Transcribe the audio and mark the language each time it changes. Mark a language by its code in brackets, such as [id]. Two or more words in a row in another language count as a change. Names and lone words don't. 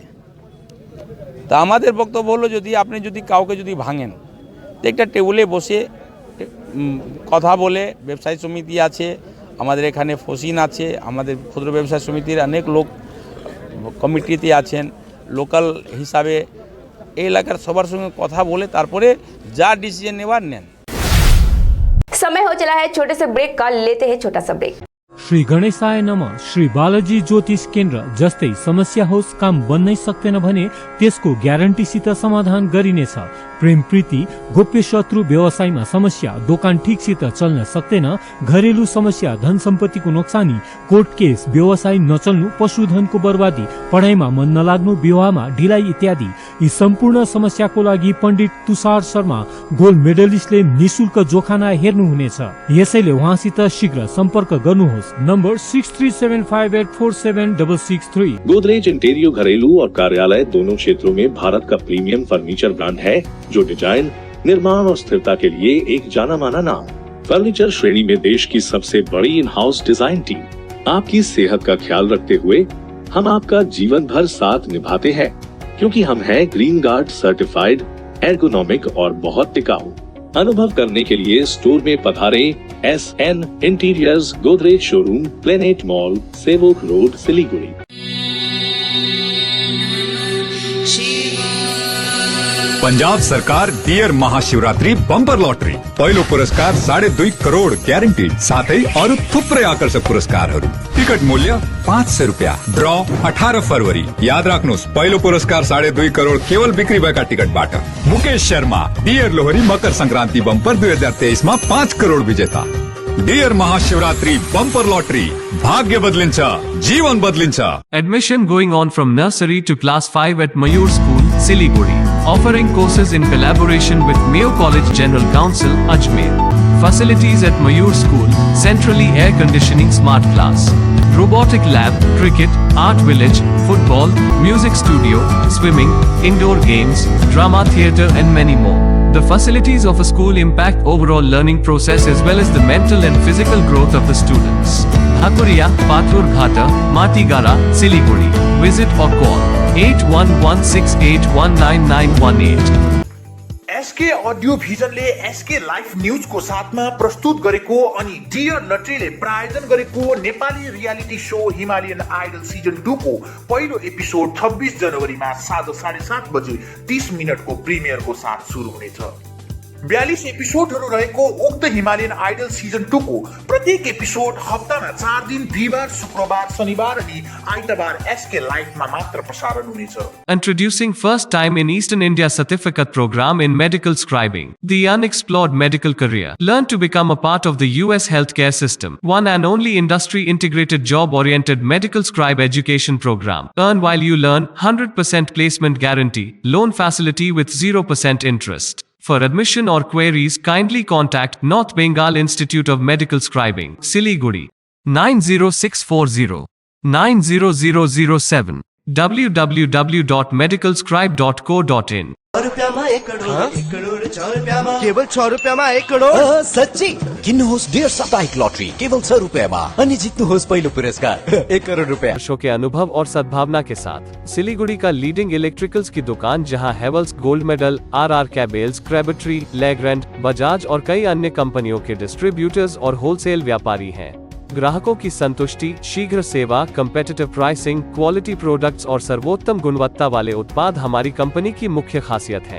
[bn] তা আমাদের বক্তব্য হলো যদি আপনি যদি কাউকে যদি ভাঙেন তো একটা টেবিলে বসে কথা বলে, ব্যবসায়ী সমিতি আছে আমাদের এখানে, ফসিন আছে, আমাদের ক্ষুদ্র ব্যবসায় সমিতির অনেক লোক কমিটিতে আছেন, লোকাল হিসাবে এই এলাকার সবার সঙ্গে কথা বলে তারপরে যা ডিসিশন নেওয়ার নেন। [hi] समय हो चला है छोटे से ब्रेक का, लेते हैं छोटा सा ब्रेक। [sa] श्री गणेशाय नमः। [ne] श्री बालाजी ज्योतिष केन्द्र जस्तै समस्या होस् काम बन्नै सक्दैन भने त्यसको ग्यारेन्टीसित समाधान गरिनेछ। प्रेम प्रीति, गोप्य शत्रु, व्यवसायमा समस्या, दोकान ठीकसित चल्न सक्दैन, घरेलु समस्या, धन सम्पत्तिको नोक्सानी, कोर्ट केस, व्यवसाय नचल्नु, पशुधनको बर्बादी, पढाइमा मन नलाग्नु, विवाहमा ढिलाइ इत्यादि यी सम्पूर्ण समस्याको लागि पण्डित तुषार शर्मा गोल्ड मेडलिस्टले निशुल्क जोखाना हेर्नुहुनेछ। यसैले उहाँसित शीघ्र सम्पर्क गर्नुहोस्। नम्बर 6375847663। [hi] गोदरेज इंटीरियर घरेलू और कार्यालय दोनों क्षेत्रों में भारत का प्रीमियम फर्नीचर ब्रांड है, जो डिजाइन, निर्माण और स्थिरता के लिए एक जाना माना नाम। फर्नीचर श्रेणी में देश की सबसे बड़ी [en] in house design team. [hi] आपकी सेहत का ख्याल रखते हुए हम आपका जीवन भर साथ निभाते हैं, क्योंकि हम हैं [en] Green Guard certified, [hi] एर्गोनॉमिक और बहुत टिकाऊ। अनुभव करने के लिए स्टोर में पधारे। SN इंटीरियर्स, गोदरेज शोरूम, प्लेनेट मॉल, सेवक रोड, सिलीगुड़ी। [ne] पंजाब सरकार डियर महाशिवरात्रि बम्पर लॉटरी पहिलो पुरस्कार 2.5 करोड़ ग्यारेंटी, साथै अरु थुप्रै आकर्षक पुरस्कारहरू। टिकट मूल्य 500 रुपियाँ। ड्र 18 फरवरी। याद राख्नुहोस्, पहिलो पुरस्कार 2.5 करोड़ केवल बिक्री भएका टिकटबाट। मुकेश शर्मा डियर लोहरी मकर संक्रांति बम्पर 2023 मा 5 करोड़ विजेता। डियर महाशिवरात्रि बम्पर लॉटरी, भाग्य बदलिन्छ, जीवन बदलिन्छ। [en] Admission going on from nursery to class 5 at Mayur School, Siliguri. Offering courses in collaboration with Mayo College General Council, Ajmer. Facilities at Mayur School: centrally air conditioning smart class, robotic lab, cricket, art village, football, music studio, swimming, indoor games, drama theatre and many more. The facilities of a school impact overall learning process as well as the mental and physical growth of the students. Hakuria, Pathur Ghata, Matigara, Siliguri. Visit or call 8116819918. [ne] SK ऑडियो भिजनले SK लाइफ न्यूज को साथमा प्रस्तुत गरेको अनि डियर नट्रीले प्रायोजन गरेको नेपाली [en] reality show [ne] हिमालयन आइडल सिजन 2 को पहिलो एपिसोड 26 जनवरीमा साँझ 7:30 बजे 30 मिनटको प्रिमियरको साथ सुरु हुनेछ। 42 एपिसोडहरू रहेको उक्त हिमालयन आइडल सिजन 2 को प्रत्येक एपिसोड हप्तामा 4 दिन बिहीबार, शुक्रबार, शनिबार अनि आइतबार SK लाइफमा मात्र प्रसारण हुनेछ। [en] Introducing first time in Eastern India certificate program in medical scribing, the unexplored medical career. Learn to become a part of the US healthcare system. One and only industry integrated job oriented medical scribe education program. Earn while you learn, 100% placement guarantee, loan facility with 0% interest. For admission or queries, kindly contact North Bengal Institute of Medical Scribing, Siliguri, 90640 90007, www.medicalscribe.co.in। [ne] केवल 6 रुपियाँमा 1 करोड? सच्ची किन्नुहोस् डियर साप्ताहिक लॉटरी केवल 6 रुपैयाँमा अनि जित्नुहोस् पहिलो पुरस्कार 1 करोड़ रुपया। [hi] वर्षों के अनुभव और सद्भावना के साथ सिलीगुड़ी का [en] leading electricals [hi] की दुकान, जहां हेवल्स गोल्ड मेडल, RR कैबल्स, क्रेबट्री, लेग्रैंड, बजाज और कई अन्य कंपनियों के डिस्ट्रीब्यूटर्स और होलसेल व्यापारी हैं। ग्राहकों की संतुष्टि, शीघ्र सेवा, [en] competitive pricing, quality products [hi] और सर्वोत्तम गुणवत्ता वाले उत्पाद हमारी कंपनी की मुख्य खासियत है।